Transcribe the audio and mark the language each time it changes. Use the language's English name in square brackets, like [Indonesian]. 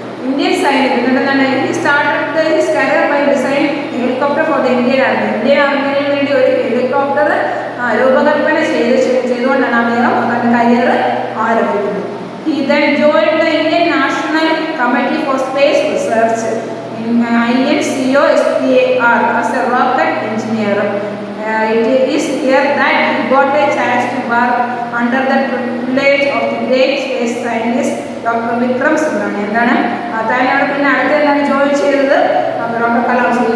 [Malayalam] Indian സൈന്യത്തിൽ എന്താണ് [English] he started his career by designing a helicopter for the Indian Army. [Malayalam] Indian ആർമിക്ക് വേണ്ടി ഒരു helicopter രൂപകൽപ്പന ചെയ്തുകൊണ്ടാണ് അദ്ദേഹം തന്റെ കരിയർ ആരംഭിക്കുന്നത്. [English] He then joined the Indian National Committee for Space Research INCOSPAR as a rocket engineer. It is here that he got a chance to work under the tutelage of the great space scientist Dr. Vikram Subrahmanyam. [Malayalam] എന്താണ് താനാണ് പിന്നെ അടുത്ത എന്താണ് join ചെയ്തത് doctor Kalam.